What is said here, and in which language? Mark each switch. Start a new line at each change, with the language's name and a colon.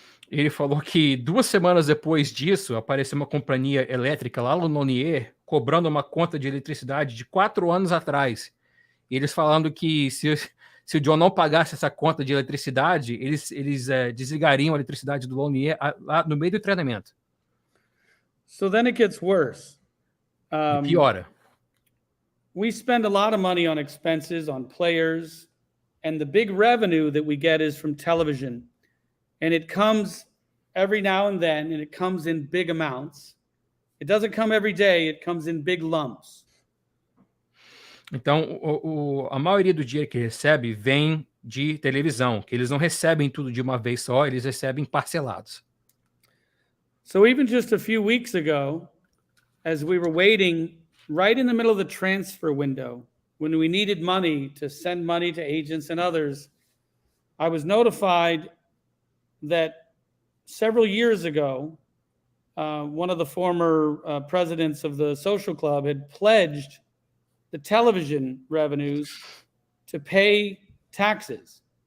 Portuguese: Ele falou que 2 semanas depois disso, apareceu uma companhia elétrica lá no Nonier, cobrando uma conta de eletricidade de 4 anos atrás. E eles falando que se o John não pagasse essa conta de eletricidade, eles desligariam a eletricidade do Lonier lá no meio do treinamento.
English: So then it gets worse.
Portuguese: E piora.
English: We spend a lot of money on expenses, on players, and the big revenue that we get is from television. And it comes every now and then, and it comes in big amounts. It doesn't come every day, it comes in big lumps.
Portuguese: Então, a maioria do dinheiro que recebe vem de televisão, que eles não recebem tudo de uma vez só, eles recebem parcelados.
English: So even just a few weeks ago, as we were waiting right in the middle of the transfer window, when we needed money to send money to agents and others, I was notified that several years ago, one of the former presidents of the social club had pledged the television revenues to pay taxes.